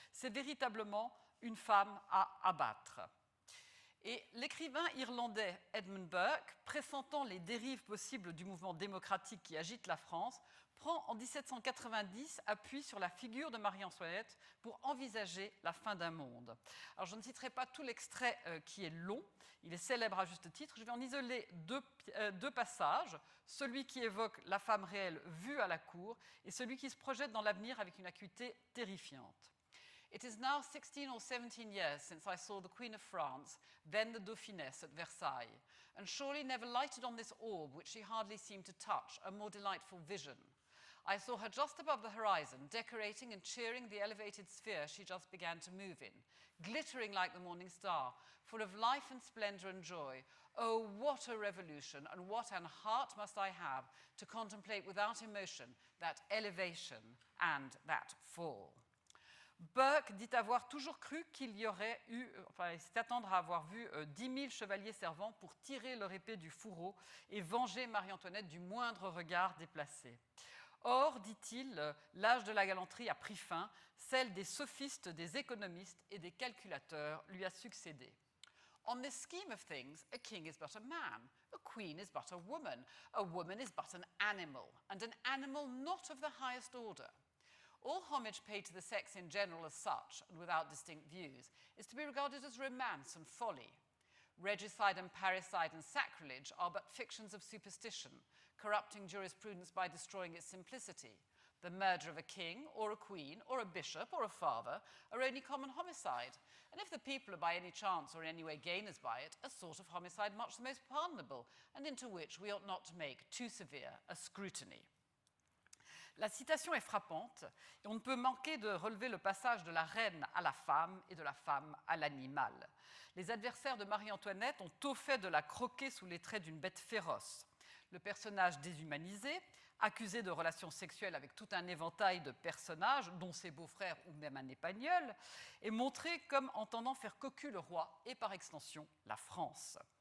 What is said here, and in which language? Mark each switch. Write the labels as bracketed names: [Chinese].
[French] C'est véritablement une femme à abattre. Et l'écrivain irlandais Edmund Burke, pressentant les dérives possibles du mouvement démocratique qui agite la France, prend en 1790 appui sur la figure de Marie-Antoinette pour envisager la fin d'un monde. Alors je ne citerai pas tout l'extrait qui est long, il est célèbre à juste titre, je vais en isoler deux passages, celui qui évoque la femme réelle vue à la cour et celui qui se projette dans l'avenir avec une acuité terrifiante. [English] It is now 16 or 17 years since I saw the Queen of France, then the Dauphiness, at Versailles, and surely never lighted on this orb which she hardly seemed to touch, a more delightful vision. I saw her just above the horizon, decorating and cheering the elevated sphere she just began to move in, glittering like the morning star, full of life and splendor and joy. Oh, what a revolution, and what an heart must I have to contemplate without emotion that elevation and that fall. [French] Burke dit avoir toujours cru qu'il y aurait eu, il s'est attendre à avoir vu 10 000 chevaliers servants pour tirer leur épée du fourreau et venger Marie-Antoinette du moindre regard déplacé. Or, dit-il, l'âge de la galanterie a pris fin, celle des sophistes, des économistes et des calculateurs lui a succédé. [English] On this scheme of things, a king is but a man, a queen is but a woman is but an animal, and an animal not of the highest order. All homage paid to the sex in general as such, and without distinct views, is to be regarded as romance and folly. Regicide and parricide and sacrilege are but fictions of superstition, corrupting jurisprudence by destroying its simplicity. The murder of a king, or a queen, or a bishop, or a father are only common homicide, and if the people are by any chance or in any way gainers by it, a sort of homicide much the most pardonable, and into which we ought not to make too severe a scrutiny. [French] La citation est frappante et on ne peut manquer de relever le passage de la reine à la femme et de la femme à l'animal. Les adversaires de Marie-Antoinette ont tôt fait de la croquer sous les traits d'une bête féroce. Le personnage déshumanisé, accusée de relations sexuelles avec tout un éventail de personnages, dont ses beaux-frères ou même un épagnol, est montrée comme entendant faire cocu le roi et par extension la France.